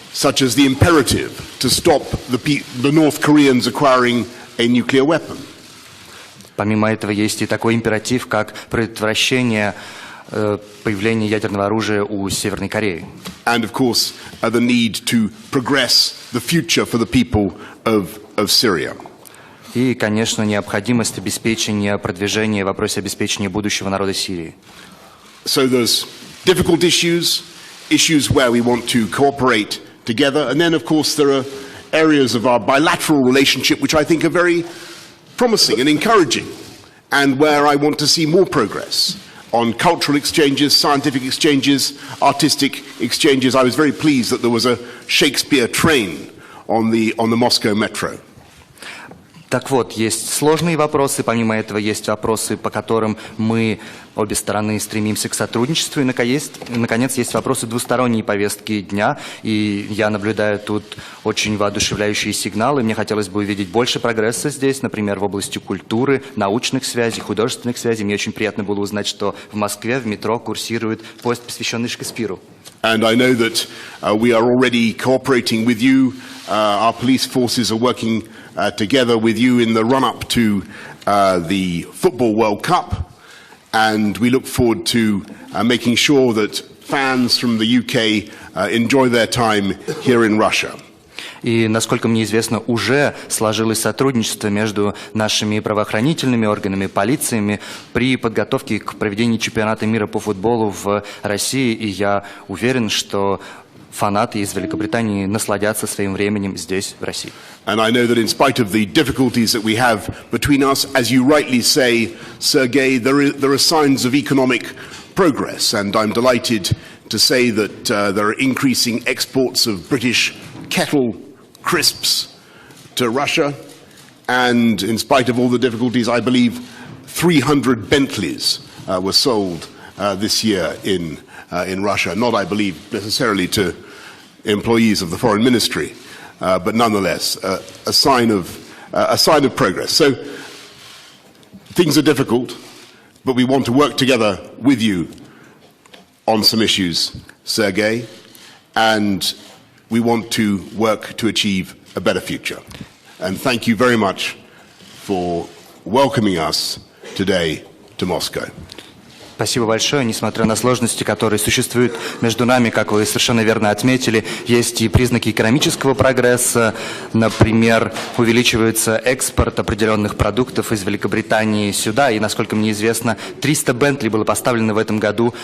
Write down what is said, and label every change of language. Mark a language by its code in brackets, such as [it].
[en] Such as the imperative to stop the North Koreans acquiring a nuclear weapon. [ru] Помимо этого, есть и такой императив, как предотвращение появления ядерного оружия у Северной Кореи. [en] And of course, the need to progress the future for the people of Syria. [ru] И, конечно, необходимость обеспечения продвижения в вопросе обеспечения будущего народа Сирии. [en] So there's difficult issues where we want to cooperate together, and then of course there are areas of our bilateral relationship which I think are very promising and encouraging, and where I want to see more progress. On cultural exchanges, scientific exchanges, artistic exchanges. I was very pleased that there was a Shakespeare train on the Moscow metro. [ru] Так вот, есть сложные вопросы, помимо этого есть вопросы, по которым мы, обе стороны, стремимся к сотрудничеству, и, наконец, есть вопросы двусторонней повестки дня, и я наблюдаю тут очень воодушевляющие сигналы, мне хотелось бы увидеть больше прогресса здесь, например, в области культуры, научных связей, художественных связей. Мне очень приятно было узнать, что в Москве в метро курсирует поезд, посвященный Шекспиру. [en] And I know that we are already cooperating with you. Our police forces are working together with you in the run-up to the Football World Cup. And we look forward to making sure that fans from the UK enjoy their time here in Russia. [ru] И, насколько мне известно, уже сложилось сотрудничество между нашими правоохранительными органами, полициями при подготовке к проведению чемпионата мира по футболу в России. И я уверен, что фанаты из Великобритании насладятся своим временем здесь, в России. [en] And I know that in spite of the difficulties that we have between us, as you rightly say, Sergei, there are signs of economic progress. And I'm delighted to say that there are increasing exports of British kettle crisps to Russia, and in spite of all the difficulties, I believe 300 Bentleys were sold this year in Russia. Not, I believe, necessarily to employees of the foreign ministry, but nonetheless a sign of progress. So things are difficult, but we want to work together with you on some issues, Sergei, and we want to work to achieve a better future. And thank you very much for welcoming us today to Moscow. [ru] Спасибо большое. Несмотря на сложности, которые существуют между нами, как вы совершенно верно отметили, есть и признаки экономического прогресса. Например, увеличивается экспорт определенных продуктов из Великобритании сюда. И, насколько мне известно, 300 Бентли было поставлено в этом году.